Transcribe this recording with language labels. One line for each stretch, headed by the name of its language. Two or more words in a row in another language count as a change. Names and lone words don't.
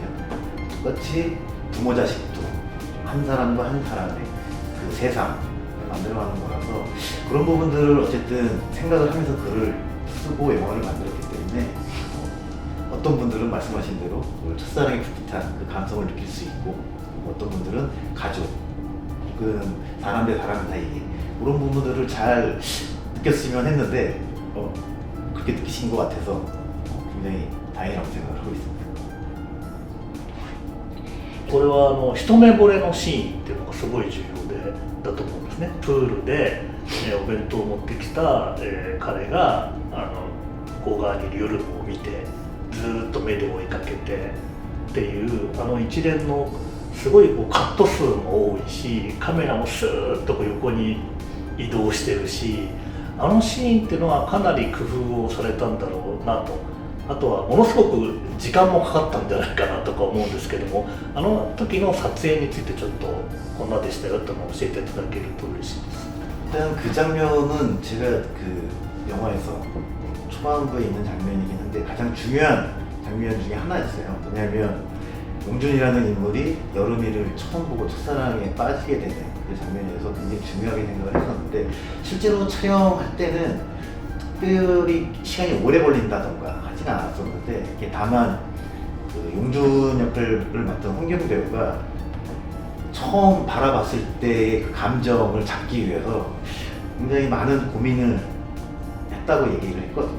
Korean: 똑같이 부모 자식도 한 사람과 한 사람의 그 세상을 만들어가는 거라서, 그런 부분들을 어쨌든 생각을 하면서 글을 쓰고 영화를 만들었기 때문에 어떤 분들은 말씀하신 대로 첫사랑의 풋풋한 그 감성을 느낄 수 있고, 어떤 분들은 가족 혹은 사람 대 사람 사이에 그런 부분들을 잘 느꼈으면 했는데 그렇게 느끼신 것 같아서 굉장히 다행이라고 생각을 하고 있습니다.
Japanese: これは一目惚れのシーンっていうのがすごい重要でだと思うんですね。プールで、お弁当を持ってきた、彼が向こう側にいる夜を見てずーっと目で追いかけてっていう一連のすごいこうカット数も多いし、カメラもスーッとこう横に移動してるし、シーンっていうのはかなり工夫をされたんだろうなと。あとはものすごく時間もかかったんじゃないかなとか思うんですけども、時の撮影についてちょっとこんなでしたよっていうのを教えていただけると嬉しいです。
Korean: 일단 그 장면은 제가 그 영화에서 초반부에 있는 장면이긴 한데 가장 중요한 장면 중에 하나였어요. 왜냐하면 용준이라는 인물이 여름이를 처음 보고 첫사랑에 빠지게 되는 그 장면이어서 굉장히 중요하게 생각을 했었는데, 실제로 촬영할 때는 특별히 시간이 오래 걸린다던가 하지는 않았었는데, 이게 다만 그 용준 역할을 맡은 홍경 배우가 처음 바라봤을 때의 그 감정을 잡기 위해서 굉장히 많은 고민을 했다고 얘기를 했거든요.